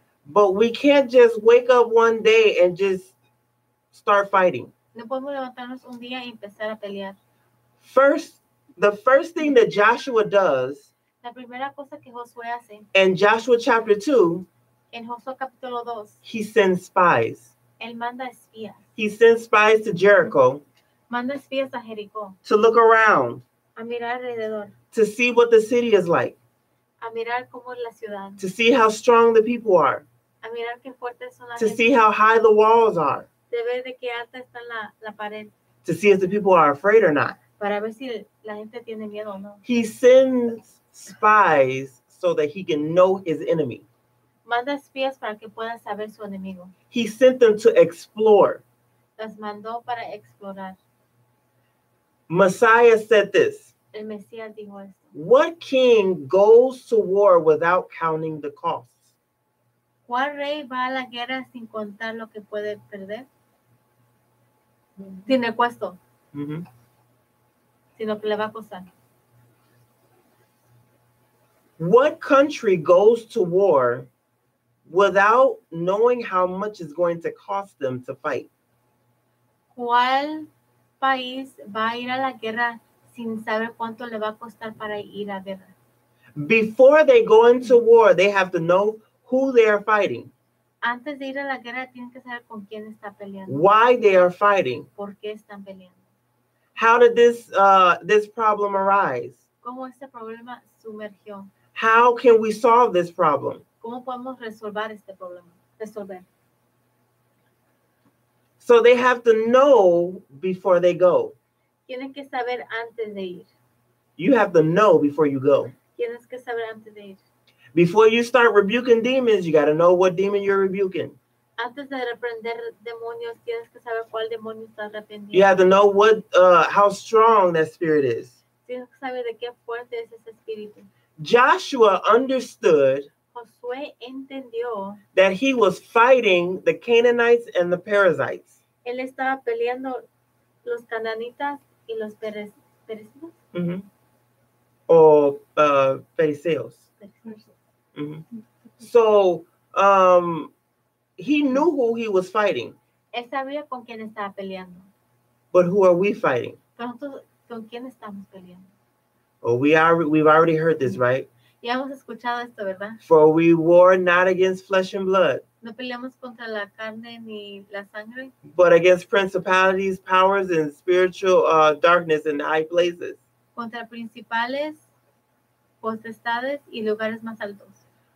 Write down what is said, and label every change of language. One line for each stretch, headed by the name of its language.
English: But we can't just wake up one day and just start fighting.
Spanish: No podemos levantarnos un día y empezar a pelear.
English: The first thing that Joshua does,
Spanish: la primera cosa que Josué hace,
English: in Joshua chapter 2,
Spanish: en Josué capítulo 2,
English: he sends spies.
Spanish: Él manda espías.
English: He sends spies to Jericho.
Spanish: Manda espías a Jericó.
English: To look around.
Spanish: A mirar alrededor.
English: To see what the city is like.
Spanish: A mirar cómo es la ciudad.
English: To see how strong the people are.
Spanish: A mirar qué fuertes son las
English: To see how high the walls are.
Spanish: De ver de qué alta está la pared.
English: To see if the people are afraid or not.
Spanish: Para ver si la gente tiene miedo o no.
English: He sends spies so that he can know his enemy.
Spanish: Manda espías para que pueda saber su enemigo.
English: He sent them to explore.
Spanish: Las mandó para explorar.
English: Messiah said this.
Spanish: El Mesías dijo esto.
English: What king goes to war without counting the costs?
Spanish: ¿Cuál rey va a la guerra sin contar lo que puede perder? Sin el costo. Sino que le va a costar.
English: What country goes to war without knowing how much it's going to cost them to fight?
Spanish: ¿Cuál país va a ir a la guerra sin saber cuánto le va a costar para ir a guerra?
English: Before they go into war, they have to know who they are fighting.
Spanish: Antes de ir a la guerra, tienen que saber con quién está peleando.
English: Why they are fighting.
Spanish: ¿Por qué están peleando?
English: How did this problem arise?
Spanish: ¿Cómo este problema sumergió?
English: How can we solve this problem?
Spanish: ¿Cómo podemos resolver este problema? Resolver.
English: So they have to know before they go.
Spanish: Tienen que saber antes de ir.
English: You have to know before you go.
Spanish: Tienes que saber antes de ir.
English: Before you start rebuking demons, you got to know what demon you're rebuking.
Spanish: Antes de reprender demonios, tienes que saber cuál demonio estás reprendiendo.
English: You have to know how strong that spirit is.
Spanish: Tienes que saber de qué fuerte es ese espíritu.
English: Joshua understood
Spanish: Josué entendió
English: that he was fighting the Canaanites and the Perizzites.
Spanish: Él estaba peleando los cananitas y los perecidos. Or Phariseos.
English: So he knew who he was fighting.
Spanish: Él sabía con quién estaba peleando.
English: But who are we fighting?
Spanish: Pero nosotros, ¿con quién estamos peleando?
English: Oh, we've already heard this, right?
Spanish: Ya hemos escuchado esto, ¿verdad?
English: For we war not against flesh and blood.
Spanish: No peleamos contra la carne ni la sangre.
English: But against principalities, powers, and spiritual darkness in high places.
Spanish: Contra principales, potestades y lugares más altos.